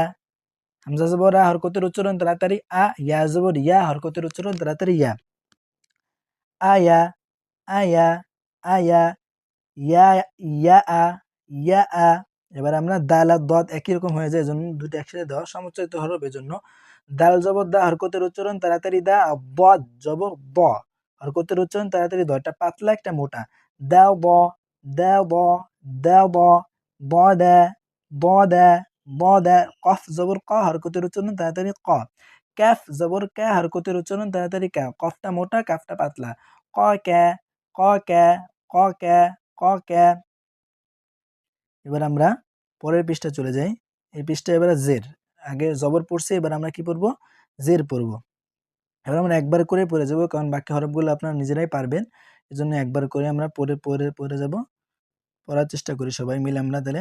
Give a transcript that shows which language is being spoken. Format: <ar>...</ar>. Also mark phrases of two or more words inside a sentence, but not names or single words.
<bn>হামজা জবর আ, হরকতের উচ্চারণ তাড়াতাড়ি আ, ইয়া জবর ইয়া, হরকতের উচ্চারণ তাড়াতাড়ি ইয়া, আয়া, আয়া, আয়া, ইয়া, ইয়া, ইয়া। এবার আমরা দাল আর দদ একই রকম হয়ে যায়, এজন্য দুটো একসাথে দেওয়া সমুচ্চারিত হরফ। এজন্য দাল জবর দা, হরকতের উচ্চারণ তাড়াতাড়ি দা, বদ জবর ব, হরকতের উচ্চারণ তাড়াতাড়ি দ। একটা পাতলা একটা মোটা, দাও ব, দাও ব, দাও ব, ব দা, ব দা, ব দা। কফ জবর ক, হরকতের উচ্চারণ তাড়াতাড়ি ক। ক্যাফ জবর ক্যা, হরকতের উচ্চারণ তাড়াতাড়ি ক্যা। কফটা মোটা, কাফটা পাতলা, ক ক্যা, ক ক্যা, ক ক্যা, ক ক্যা। এবার আমরা পরের পৃষ্ঠা চলে যাই। এই পৃষ্ঠা এবারে জের, আগে জবর পড়ছি, এবার আমরা কি পড়বো? জের পড়বো। এবার আমরা একবার করে পড়ে যাব, কারণ বাকি হরফগুলো আপনারা নিজেরাই পারবেন, এজন্য একবার করে আমরা পড়ে যাব। পড়ার চেষ্টা করি সবাই মিলে আমরা তাহলে।</bn>